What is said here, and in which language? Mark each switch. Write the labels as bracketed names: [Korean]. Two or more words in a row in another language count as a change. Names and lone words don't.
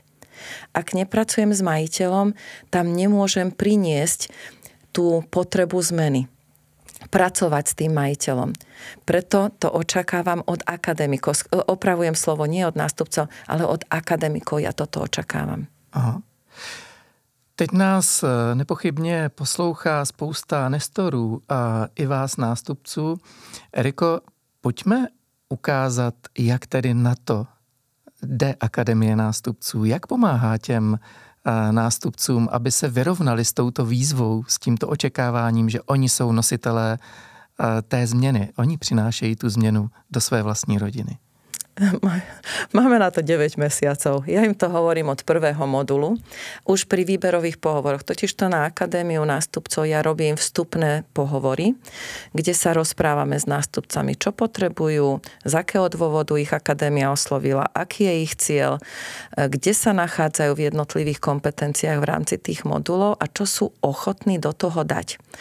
[Slovak] Ak nepracujem s majiteľom, tam nemôžem priniesť tú potrebu zmeny. Pracovať s tým majiteľom. Preto to očakávam od akademikov. Opravujem slovo nie od nástupcov, ale od akademikov ja toto očakávam. Aha. [Czech] Teď nás nepochybně poslouchá spousta nestorů a i vás nástupců. Eriko, pojďme ukázat, jak tedy na to jde Akademie nástupců. Jak pomáhá těm nástupcům, aby se vyrovnali s touto výzvou, s tímto očekáváním, že oni jsou nositelé té změny. Oni přinášejí tu změnu do své vlastní rodiny. [Slovak] Máme na to 9 mesiacov. Ja im to hovorím od prvého modulu. Už pri výberových pohovoroch. Totižto na Akadémiu nástupcov ja robím vstupné pohovory, kde sa rozprávame s nástupcami, čo potrebujú, z akého dôvodu ich akadémia oslovila, aký je ich cieľ, kde sa nachádzajú v jednotlivých kompetenciách v rámci tých modulov a čo sú ochotní do toho dať.